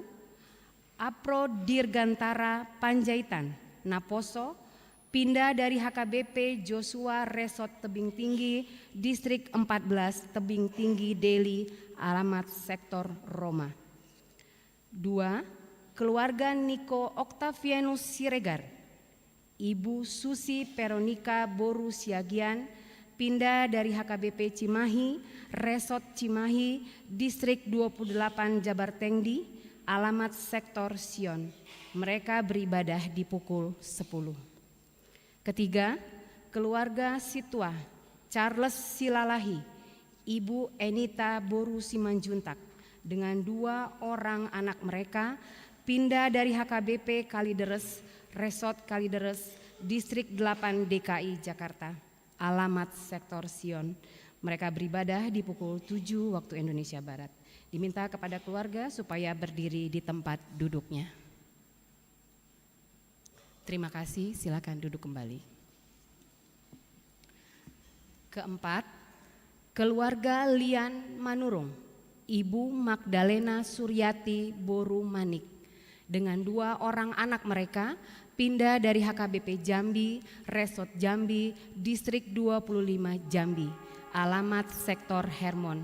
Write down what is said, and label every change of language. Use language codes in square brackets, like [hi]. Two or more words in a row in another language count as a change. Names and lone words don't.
[id] Apro Dirgantara Panjaitan Naposo, pindah dari HKBP Joshua Resort Tebing Tinggi, Distrik 14 Tebing Tinggi Deli, alamat sektor Roma. 2. Keluarga Niko Octavianus Siregar, Ibu Susi Peronika Boru Siagian, pindah dari HKBP Cimahi, Resort Cimahi, Distrik 28 Jabar Tengdi, alamat sektor Sion. Mereka beribadah di pukul 10. Ketiga, keluarga Situa Charles Silalahi, Ibu Enita Boru Simanjuntak, dengan 2 orang anak mereka, pindah dari HKBP Kalideres, Resort Kalideres, Distrik 8 DKI Jakarta, alamat sektor Sion. Mereka beribadah di pukul 7 waktu Indonesia Barat. Diminta kepada keluarga supaya berdiri di tempat duduknya. Terima kasih, silakan duduk kembali. Keempat, keluarga Lian Manurung, Ibu Magdalena Suryati Boru Manik dengan 2 orang anak mereka pindah dari HKBP Jambi, Resort Jambi, Distrik 25 Jambi, alamat sektor Hermon.